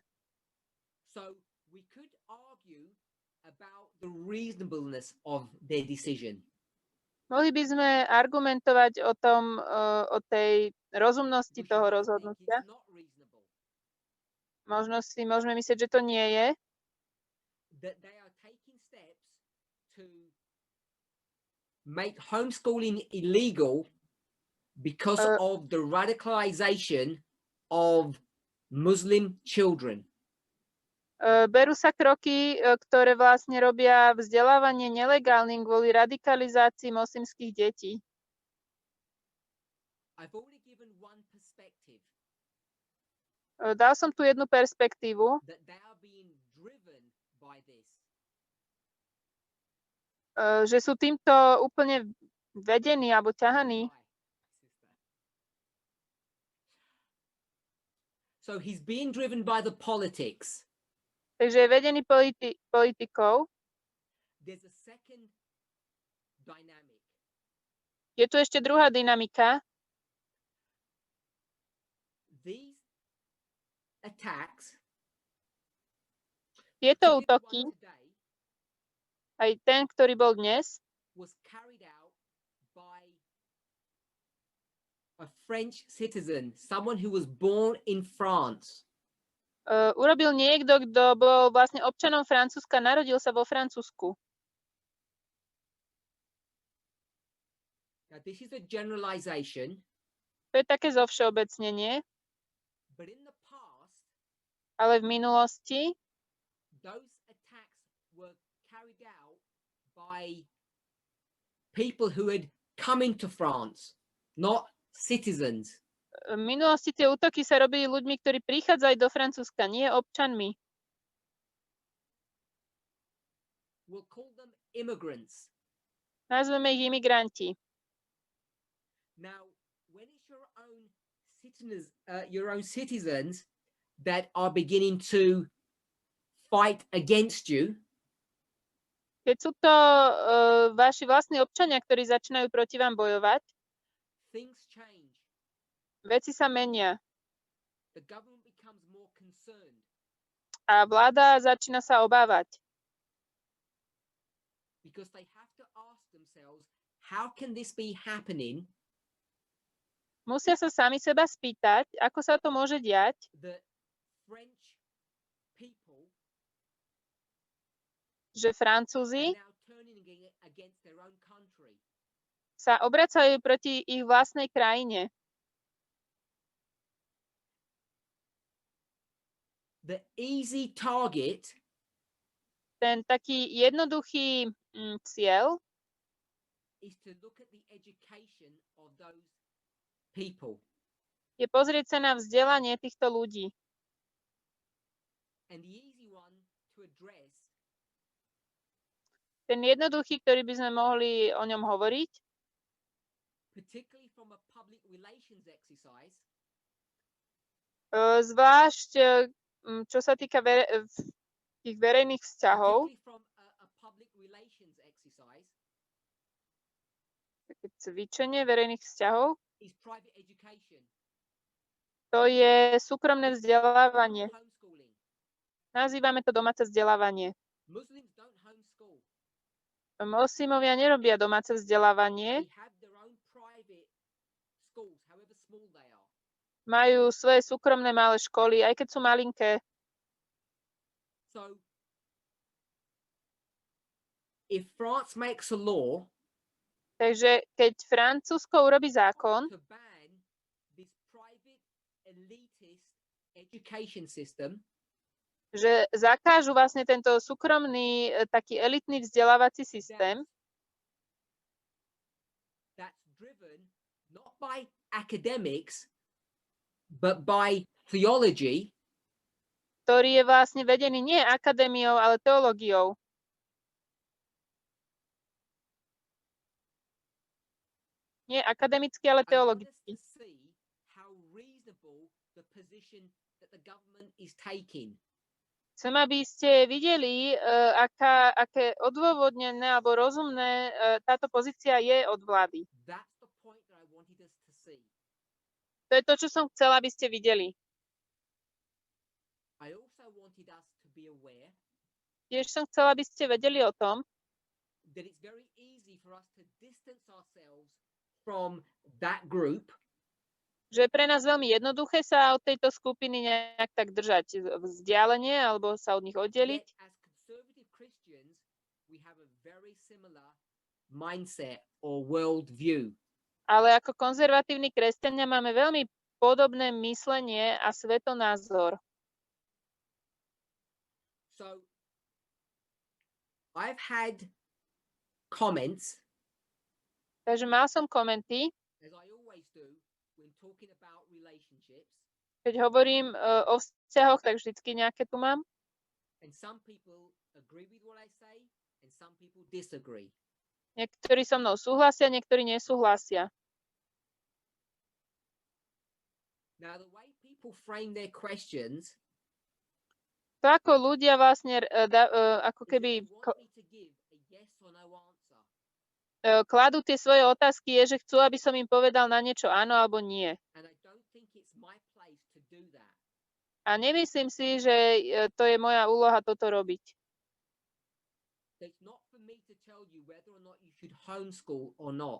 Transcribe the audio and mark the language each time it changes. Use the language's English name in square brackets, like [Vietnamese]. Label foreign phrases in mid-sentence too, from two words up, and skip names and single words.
[English] So we could argue about the reasonableness of their decision. [Slovak] Mohli by sme argumentovať o tej rozumnosti toho rozhodnutia. Možno si môžeme myslieť, že to nie je. [English] That they are taking steps to make homeschooling illegal because of the radicalization of Muslim children. [Slovak] Berú sa kroky, ktoré vlastne robia vzdelávanie nelegálnym kvôli radikalizácii moslimských detí. [English] I've already given one perspective. [Slovak] Dal som tu jednu perspektívu, [English] That they are being driven by this. [Slovak] Že sú týmto úplne vedení alebo ťahaní. [English] So he's being driven by the politics. [Slovak] Takže je vedený politikou. [English] There's a second dynamic. [Slovak] Je tu ešte druhá dynamika. [English] These attacks, [Slovak] Tieto útoky, aj ten, ktorý bol dnes, [English] was carried out by a French citizen, someone who was born in France. [Slovak] Urobil niekto, kto bol vlastne občanom Francúzska, narodil sa vo Francúzsku. [English] Now, this is a generalization, [Slovak] To je také zovšeobecnenie, [English] but in the past, [Slovak] ale v minulosti [English] those attacks were by people who had come into France, not citizens. [Slovak] V minulosti tie útoky sa robili ľuďmi, ktorí prichádzali do Francúzska, nie občanmi. [English] We'll call them immigrants. [Slovak] Nazveme ich imigranti. [English] Now, when it's your own citizens that are beginning to fight against you, [Slovak] keď sú to vaši vlastní občania, ktorí začínajú proti vám bojovať, [English] things change. [Slovak] Veci sa menia. [English] The government becomes more concerned. [Slovak] A vláda začína sa obávať. [English] Because they have to ask themselves, how can this be happening? [Slovak] Musia sa sami seba spýtať, ako sa to môže diať, [English] The French people [Slovak] že Francúzi [English] are now turning against their own country. [Slovak] sa obracajú proti ich vlastnej krajine. [English] The easy target [Slovak] Ten taký jednoduchý cieľ [English] is to look at the education of those people. [Slovak] je pozrieť sa na vzdelanie týchto ľudí. [English] And the easy one to address [Slovak] Ten jednoduchý, ktorý by sme mohli o ňom hovoriť, [English] particularly from a public relations exercise, [Slovak] zvlášť čo sa týka tých verejných vzťahov, [English] particularly from a public relations exercise, [Slovak] také cvičenie verejných vzťahov, [English] is private education. [Slovak] to je súkromné vzdelávanie. [English] Homeschooling. [Slovak] Nazývame to domáce vzdelávanie. [English] Muslims don't homeschool. [Slovak] Moslimovia nerobia domáce vzdelávanie, [English] They have their own private schools, however small they are. [Slovak] majú svoje súkromné malé školy, aj keď sú malinké. [English] So, if France makes a law [Slovak] Takže keď Francúzsko urobí zákon, [English] to ban this private elitist education system, [Slovak] že zakážu vlastne tento súkromný, taký elitný vzdelávací systém, [English] that's driven not by academics, but by theology, [Slovak] ktorý je vlastne vedený nie akadémiou, ale teológiou. Nie akademicky, ale [English] I want us [Slovak] teologicky. [English] to see how reasonable the position that the government is taking. [Slovak] Chcem, aby ste videli, aké odôvodnené alebo rozumné táto pozícia je od vlády. [English] That's the point that I wanted us to see. [Slovak] To je to, čo som chcela, aby ste videli. [English] I also wanted us to be aware [Slovak] Tiež som chcela, aby ste vedeli o tom, [English] that it's very easy for us to distance ourselves from that group, [Slovak] že je pre nás veľmi jednoduché sa od tejto skupiny nejak tak držať vzdialenie alebo sa od nich oddeliť. [English] yet as conservative Christians, we have a very similar mindset or world view. [Slovak] Ale ako konzervatívni kresťania máme veľmi podobné myslenie a svetonázor. [English] So I've had comments, [Slovak] Takže mal som komenty, [English] as I always do, when talking about relationships, [Slovak] keď hovorím o vzťahoch, tak vždycky nejaké tu mám. [English] and some people agree with what I say, and some people disagree. [Slovak] Niektorí so mnou súhlasia, niektorí nesúhlasia. [English] Now, the way people frame their questions [Slovak] To, ako ľudia vlastne ako [English] is that [Slovak] keby [English] they want me to give a yes or no answer. [Slovak] kladú tie svoje otázky, je, že chcú, aby som im povedal na niečo áno alebo nie. [English] And I don't think it's my place to do that. [Slovak] A nemyslím si, že to je moja úloha toto robiť. [English] It's not for me to tell you whether or not you should homeschool or not.